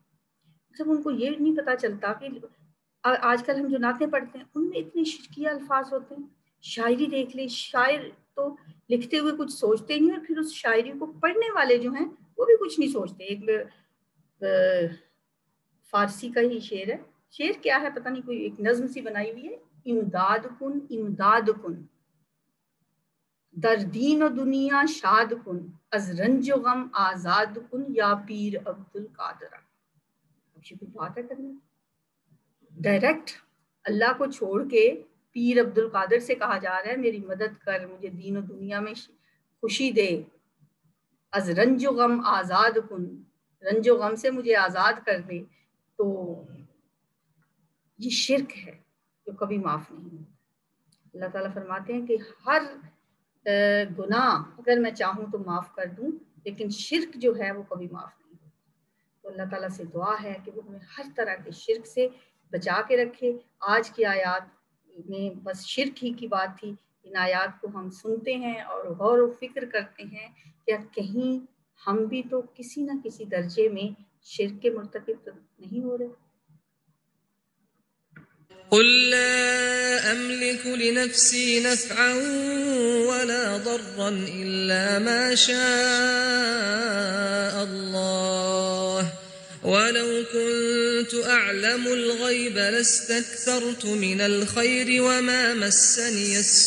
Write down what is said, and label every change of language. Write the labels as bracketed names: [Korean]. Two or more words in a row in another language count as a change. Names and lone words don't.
[Urdu] جب ان کو یہ نہیں پتا چلتا کہ آج کل ہم جو نعتیں پڑھتے ہیں ان میں اتنے شرکیہ الفاظ ہوتے ہیں۔ شاعری دیکھ لیں، شاعر تو لکھتے ہوئے کچھ سوچتے نہیں، اور پھر اس شاعری کو پڑھنے والے جو ہیں وہ بھی کچھ نہیں سوچتے۔ ایک فارسی کا ہی شعر ہے، شعر کیا ہے پتہ نہیں، کوئی ایک نظم سی بنائی ہوئی ہے، [Persian] امداد کن امداد کن، در دین و دنیا شاد کن، از رنج و غم آزاد کن، یا پیر عبدالقادر۔ [Urdu] اب یہ کوئی بات ہے کرنے، ڈائریکٹ اللہ کو چھوڑ کے پیر عبدالقادر سے کہا جا رہا ہے میری مدد کر، مجھے دین و دنیا میں خوشی دے، [Persian] از رنج و غم آزاد کن، [Urdu] رنج و غم سے مجھے آزاد کر دے۔ تو یہ شرک ہے جو کبھی معاف نہیں ہوتا۔ اللہ تعالیٰ فرماتے ہیں کہ ہر گناہ اگر میں چاہوں تو معاف کر دوں، لیکن شرک جو ہے وہ کبھی معاف نہیں ہوتا۔ تو اللہ تعالیٰ سے دعا ہے کہ وہ ہمیں ہر طرح کے شرک سے بچا کے رکھے۔ آج کی آیات میں بس شرک ہی کی بات تھی، ان آیات کو ہم سنتے ہیں اور غور و فکر کرتے ہیں کہ کہیں ہم بھی تو کسی نہ کسی درجے میں شرک کے مرتکب تو نہیں ہو رہے۔ [Arabic] قل لا أملك لنفسي نفعا ولا ضرا إلا ما شاء الله ولو كنت أعلم الغيب لاستكثرت من الخير وما مسني